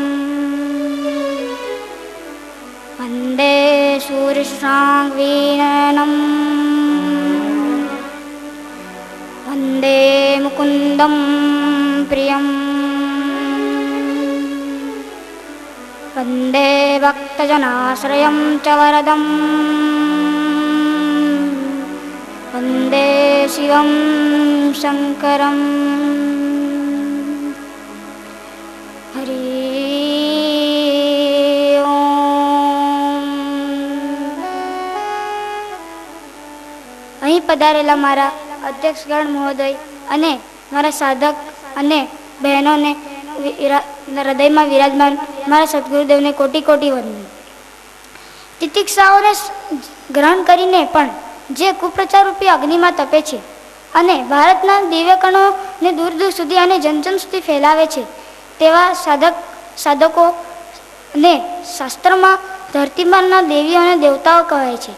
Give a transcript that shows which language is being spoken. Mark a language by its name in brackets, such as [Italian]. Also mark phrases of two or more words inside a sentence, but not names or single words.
[Sanskrit] वन्दे सूर्यशाङ्वीनम् वन्दे मुकुन्दं प्रियम् वन्दे भक्तजनाश्रयं च वरदम् वन्दे शिवं शङ्करम्। हरि ओम। [Gujarati] અહીં પધારેલા મારા અધ્યક્ષગણ મહોદય અને મારા સાધક અને બહેનોને હૃદયમાં વિરાજમાન મારા સદગુરુદેવને કોટી કોટી વંદન। તિતિક્ષાઓને ગ્રહણ કરીને પણ જે કુપ્રચાર રૂપી અગ્નિમાં તપે છે અને ભારતના દિવ્ય કણોને દૂર દૂર સુધી અને જનજન સુધી ફેલાવે છે તેવા સાધકોને શાસ્ત્રમાં ધરતીમાંના દેવીઓ અને દેવતાઓ કહેવાય છે।